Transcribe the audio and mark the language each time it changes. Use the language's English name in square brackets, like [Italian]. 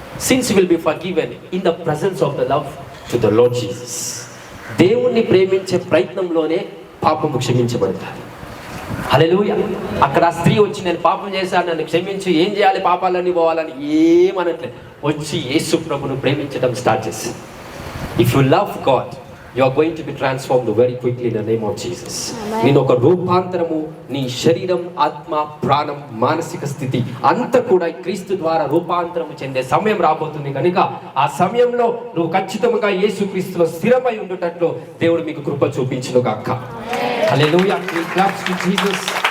[English] Sins will be forgiven in the presence of the love to the Lord Jesus. [Telugu] దేవుణ్ణి ప్రేమించే ప్రయత్నంలోనే పాపము క్షమించబడతారు. హల్లెలూయా. అక్కడ ఆ స్త్రీ వచ్చి, నేను పాపం చేశాను, నన్ను క్షమించి, ఏం చేయాలి, పాపాలన్నీ పోవాలని ఏమనట్లేదు. వచ్చి యేసు ప్రభును ప్రేమించడం స్టార్ట్ చేసింది. [English] If you love God, you are going to be transformed very quickly in the name of Jesus. [Telugu] నేను ఒక రూపాంతరము, నీ శరీరం, ఆత్మ, ప్రాణం, మానసిక స్థితి అంతా కూడా క్రీస్తు ద్వారా రూపాంతరము చెందే సమయం రాబోతుంది. కనుక ఆ సమయంలో నువ్వు ఖచ్చితంగా యేసుక్రీస్తులో స్థిరమై ఉండేటట్లు దేవుడు మీకు కృప చూపించును గాక. హల్లెలూయా. [English] Claps to Jesus.